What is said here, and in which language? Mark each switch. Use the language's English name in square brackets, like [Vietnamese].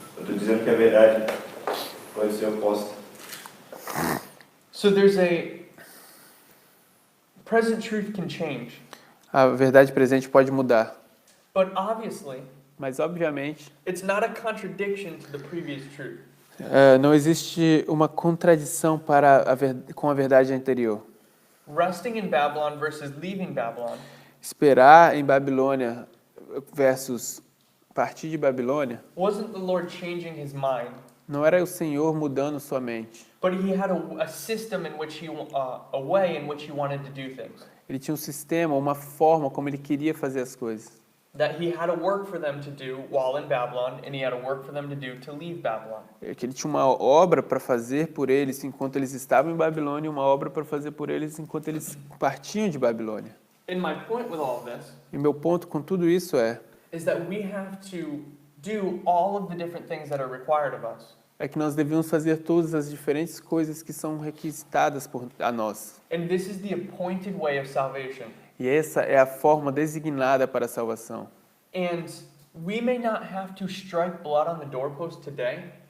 [Portuguese] Eu estou dizendo que a verdade pode ser oposta. [English] So there's present truth can change, [Portuguese] A verdade presente pode mudar, [English] but obviously, [Portuguese] mas obviamente [English] it's not a contradiction to the previous truth. [Portuguese] não existe uma contradição com a verdade anterior. [English] Resting in Babylon versus leaving Babylon [Portuguese] Esperar em Babilônia versus partir de Babilônia [English] wasn't the Lord changing his mind, [Portuguese] não era o Senhor mudando sua mente. [English] but he had a system in which a way in which he wanted to do things. [Portuguese] Ele tinha um sistema, uma forma como ele queria fazer as coisas. [English] That he had a work for them to do while in Babylon, and he had a work for them to do to leave Babylon. [Portuguese] Que ele tinha uma obra para fazer por eles enquanto eles estavam em Babilônia e uma obra para fazer por eles enquanto eles partiam de Babilônia. [English] And my point with all of this [Portuguese] E meu ponto com tudo isso [English] is that we have to do all of the different things that are required of us. [Portuguese] é que nós devemos fazer todas as diferentes coisas que são requisitadas a nós. [English] And this is the appointed way of salvation. [Portuguese] E essa é a forma designada para a salvação. [English] And we may not have to strike blood on the doorpost today,